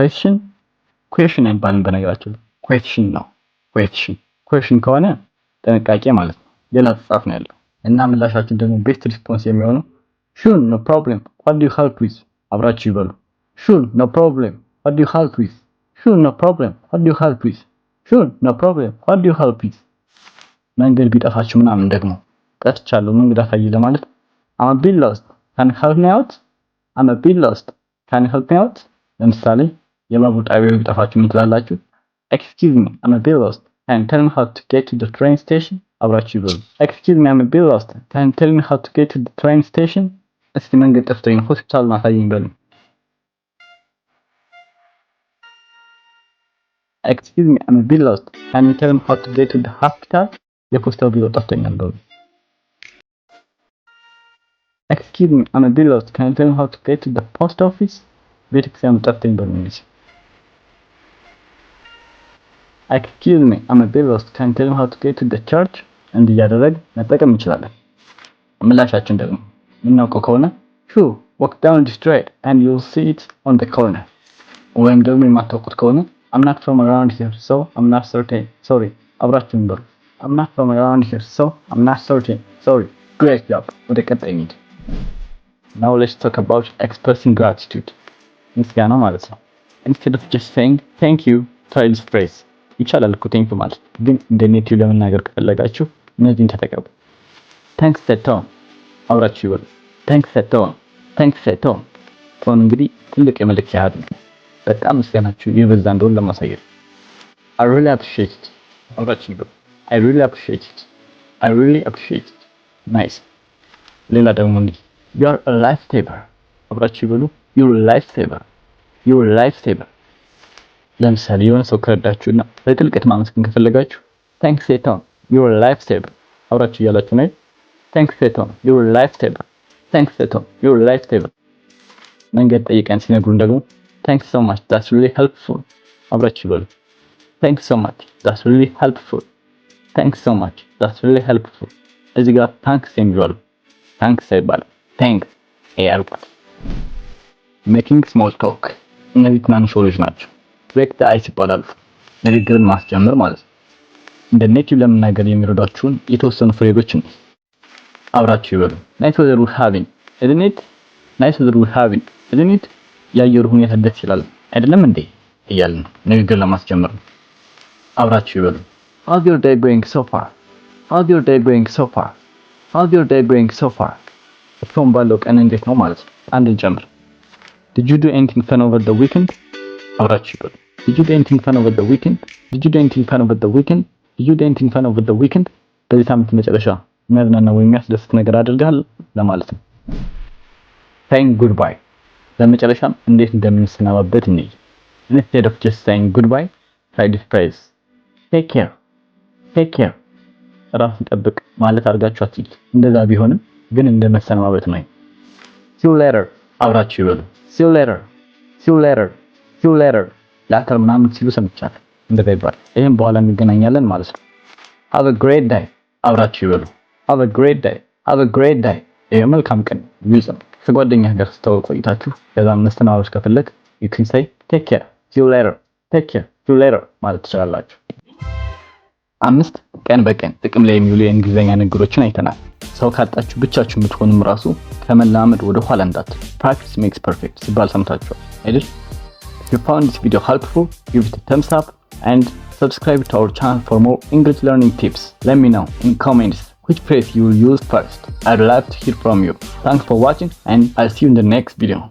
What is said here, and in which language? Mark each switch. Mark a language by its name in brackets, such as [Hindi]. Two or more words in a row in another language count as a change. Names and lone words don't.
[Amharic] question አይባልም በነገራችን question ነው question ከሆነ ጥንቃቄ ማለት ነው። ሌላ ተጻፍ ነው ያለው እና ምላሻችን ደግሞ [English] best response [Amharic] የሚሆነው [English] sure no problem what do you help with [Amharic] አብራችሁ ይበሉ [English] sure no problem what do you help with sure no problem what do you help with sure no problem what do you help with [Amharic] መንገድ ቢጠፋችሁ ምናምን ደግሞ ጠፍቻለሁ መንገድ አሳይ ለማለት [English] I'm a bit lost can you help me out I'm a bit lost can you help me out [Amharic] ለምሳሌ የባቡር ጣቢያው ቢጠፋችሁ ምን ትላላችሁ [English] excuse me I'm a bit lost can you tell me how to get to the train station [Amharic] አብራችሁ ይበሉ [English] excuse me I'm a bit lost can you tell me how to get to the train station [Amharic] እስቲ መንገድ ጠፍቶኝ ሆስፒታል ማሳየኝ በሉ [English] excuse me I'm a bit lost can you tell me how to get to the hospital [Amharic] የፖስታው ቢሮ ጠፍቶኛል በሉ [English] excuse me I'm a bit lost can you tell me how to get to the post office [Amharic] ቤተክርስቲያኑ ጠፍቶኝ በሉ [English] excuse me I'm a bit lost can you tell me how to get to the church [Amharic] እንዲያደረግ መጠቀም እንችላለን። ምላሻችን ደግሞ ምናውቀው ከሆነ [English] sure walk down the street and you'll see it on the corner [Amharic] ወይም ደግሞ የማታውቁት ከሆነ [English] I'm not from around here so I'm not certain sorry [Amharic] አብራችሁን በሉ [English] I'm not from around here so I'm not certain sorry great job [Amharic] ወደ ቀጣይ እንሂድ። [English] now let's talk about expressing gratitude [Amharic] ምስጋና ማለት ነው። [English] instead of just saying thank you try this [Amharic] phrase ይቻላል እኮ [English] thank you [Amharic] ማለት ግን እንደ ኔቲቭ ለመናገር ከፈለጋችሁ እነዚህን ተጠቀሙ። [English] thanks Tom [Amharic] አብራችሁ ይበሉ [English] thanks Tom [Amharic] ፎን እንግዲህ ትልቅ የመልእክት ያህል በጣም ምስጋናችሁ የበዛ እንደሆነ ለማሳየት [English] I really appreciate it [Amharic] አብራችሁ ይበሉ [English] I really appreciate it nice [Amharic] ሌላ ደግሞ እንዲህ [English] you are a lifesaver [Amharic] አብራችሁ ይበሉ [English] you're a lifesaver [Amharic] ለምሳሌ የሆነ ሰው ከረዳችሁና በጥልቀት ማመስገን ከፈለጋችሁ [English] thanks Tom you're a lifesaver [Amharic] አብራችሁ እያላችሁ ነው [English] thanks Tom you're a lifesaver thanks Tom you're a lifesaver [Amharic] መንገድ ጠይቀን ሲነግሩን ደግሞ [English] thanks so much that's really helpful [Amharic] አብራችሁ ይበሉ። [English] Thanks so much. That's really helpful. Thanks so much. That's really helpful. [Amharic] እዚህ ጋር ታንክስ የሚባሉ ታንክስ አይባልም ታንክስ ያልኳት። [English] making small talk [Amharic] እነዚህ ትናንሽ ወሬዎች ናቸው። [English] break the ice [Amharic] ይባላሉ። ንግግርን ማስጀመር ማለት ነው። እንደ ኔቲቭ ለመናገር የሚረዷችሁን የተወሰኑ ፍሬዞችን አብራችሁ ይበሉ። [English] nice weather we having isn't it? nice weather we having isn't it? [Amharic] የአየሩ ሁኔታ ደስ ይላል አይደለም እንዴ እያልን ንግግር ለማስጀመር ነው። አብራችሁ ይበሉ። [English] How's your day going so far? How's your day going so far? How's your day going so far? [Amharic] እስካሁን ባለው ቀን እንዴት ነው ማለት ነው። አንድን ጨምር። [English] Did you do anything fun over the weekend? [Amharic] አብራችሁ ይበሉ። [English] Did you do anything fun over the weekend? Did you do anything fun over the weekend? Did you do anything fun over the weekend? [Amharic] በዚህ ሳምንት መጨረሻ የሚያዝናና ወይም የሚያስደስት ነገር አድርገሃል ለማለት ነው። [English] Saying goodbye [Amharic] በመጨረሻም እንዴት እንደምንሰናባበት እንይ። [English] Instead of just saying goodbye, try this phrase. Take care. Take care. [Amharic] ራስን ጠብቅ ማለት አድርጋችሁ አትይል። እንደዛ ቢሆንም ግን እንደመሰናባበት ነው። [English] See you later. [Amharic] አብራችሁ ይበሉ። [English] See you later. See you later. See you later. [Amharic] ላተር ምናምን ሲሉ ሰምቻለሁ። እንደዛ ይባላል። ይሄን በኋላ እንገናኛለን ማለት ነው። [English] Have a great day. [Amharic] አብራችሁ ይበሉ። [English] Have a great day. Have a great day. [Amharic] ይሄ መልካም ቀን ይሁን። ከጓደኛህ ጋር ስትተዋወቁ ቆይታችሁ ከዛም መስተናበብ ከፈለክ [English] you can say take care. [Amharic] See you later. Take care. [English] See you later [Amharic] ማለት ትችላላችሁ። 5 ቀን በቀን ጥቅም ላይ የሚውሉ የእንግሊዝኛ ንግግሮችን አይተናል። ሰው ካጣችሁ ብቻችሁ የምትሆኑም ራሱ ከመላመድ ወደ ኋላ እንዳትሉ። [English] Practice makes perfect [Amharic] ሲባል ሰምታችኋል አይደል? [English] If you found this video helpful, give it a thumbs up and subscribe to our channel for more English learning tips. Let me know in comments which phrase you will use first. I'd love to hear from you. Thanks for watching and I'll see you in the next video.